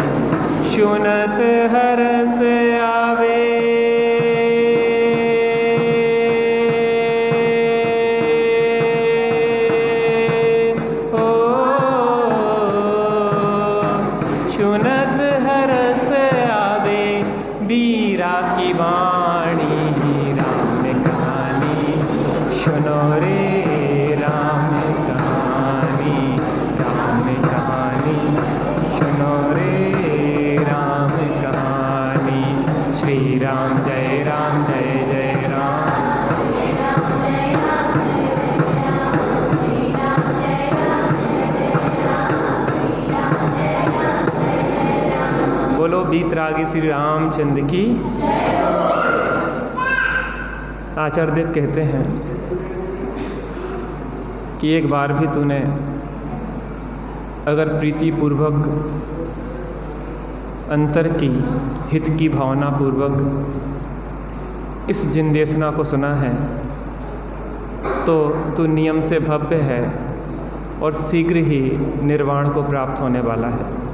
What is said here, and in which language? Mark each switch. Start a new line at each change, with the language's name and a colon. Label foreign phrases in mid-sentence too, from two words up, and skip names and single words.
Hindi: सुनत हरस आवे, सुनत हरस आवे बीरा की वाणी। राम कहानी सुनो रे, राम कहानी, राम कहानी सुनो रे, राम कहानी। श्री राम जय राम जय जय राम। बोलो बीतरागी श्री रामचंद्र की। आचार्य देव कहते हैं कि एक बार भी तूने अगर प्रीति पूर्वक, अंतर की, हित की भावना पूर्वक इस जिनदेशना को सुना है तो तू नियम से भव्य है और शीघ्र ही निर्वाण को प्राप्त होने वाला है।